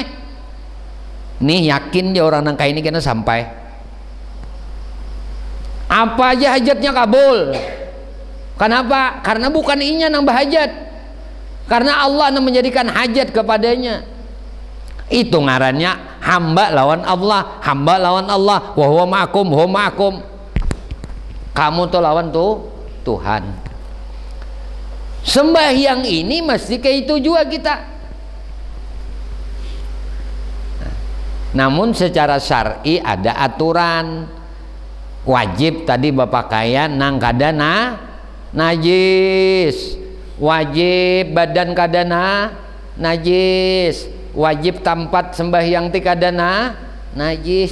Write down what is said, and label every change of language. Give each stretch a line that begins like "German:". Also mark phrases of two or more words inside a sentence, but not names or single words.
Banjar: Nih yakin dia orang nang kayak ini kena sampai apa aja hajatnya kabul. Kenapa? Karena bukan inya nang bahajat, karena Allah nang menjadikan hajat kepadanya. Itu ngarannya hamba lawan Allah, hamba lawan Allah.
Arabic: وهو معكم، هو معكم.
Banjar: Kamu tuh lawan tuh Tuhan. Sembahyang ini mesti kayak itu juga kita. Namun secara syar'i ada aturan. Wajib tadi berpakaian nang kadana najis, wajib badan kadana najis, wajib tempat sembahyang ti kadana najis.